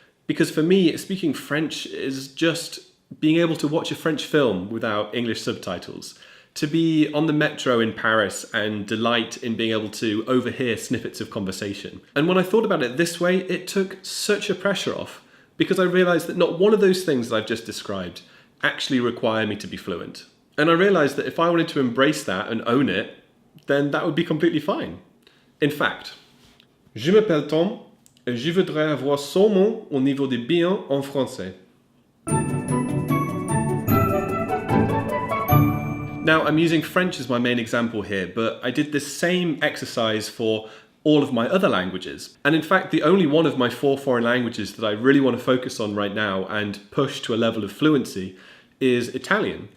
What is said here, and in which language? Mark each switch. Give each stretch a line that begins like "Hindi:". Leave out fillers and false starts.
English: Because for me, speaking French is just being able to watch a French film without English subtitles, to be on the metro in Paris and delight in being able to overhear snippets of conversation. And when I thought about it this way, it took such a pressure off, because I realized that not one of those things that I've just described actually require me to be fluent. And I realized that if I wanted to embrace that and own it, then that would be completely fine. In fact,
French: je m'appelle Tom et je voudrais avoir seulement au niveau de bien en français.
English: Now, I'm using French as my main example here, but I did this same exercise for all of my other languages. And in fact, the only one of my 4 foreign languages that I really want to focus on right now and push to a level of fluency is Italian.